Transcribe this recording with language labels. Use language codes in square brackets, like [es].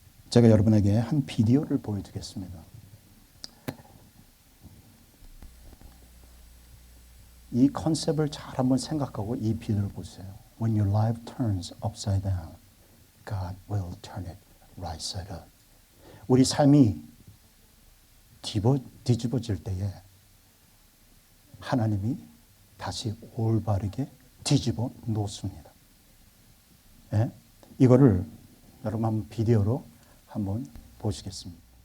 [ko] 제가 여러분에게 한 비디오를 보여드리겠습니다. 이 컨셉을 잘 한번 생각하고 이 비디오를 보세요. [en] When your life turns upside down, God will turn it right side up. [ko] 우리 삶이 뒤집어질 때에 하나님이 다시 올바르게 뒤집어 놓습니다. 예? 이거를 여러분 한번 비디오로 한번 보시겠습니다.